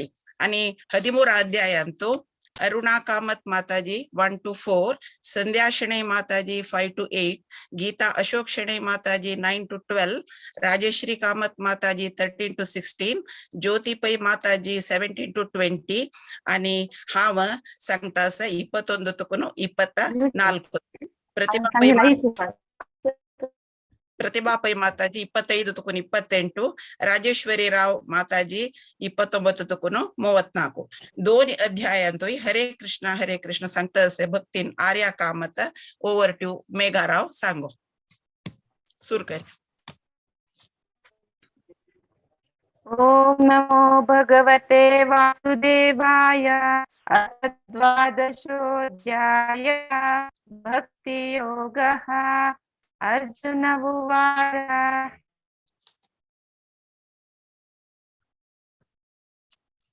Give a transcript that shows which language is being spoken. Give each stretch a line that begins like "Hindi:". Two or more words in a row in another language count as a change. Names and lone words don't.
Konkani: आणि 13 अध्यायांतू अरुणा कामत माताजी 1 to 4, संध्या शेणै माताजी 5 to 8, गीता अशोक शेणै माताजी 9 to 12, राजेश्री कामत माताजी 13 to 16, ज्योति पै माताजी 17 to 20, आणि हाव सांगता 21 तकून 24. प्रतिभा पै माताजी 25 तकून 28, राजेश्वरी राव माताजी 29 तकून 34. 2 अध्यायांतू हरे कृष्ण सांगता असे भक्तीन आर्या कामत.
English: over to
Konkani: मेघाराव सांगो. सुरू कर.
Sanskrit: ओम नमो भगवते वासुदेवाय. द्वादशोऽध्याय भक्ति योगः. अर्जुन उवाच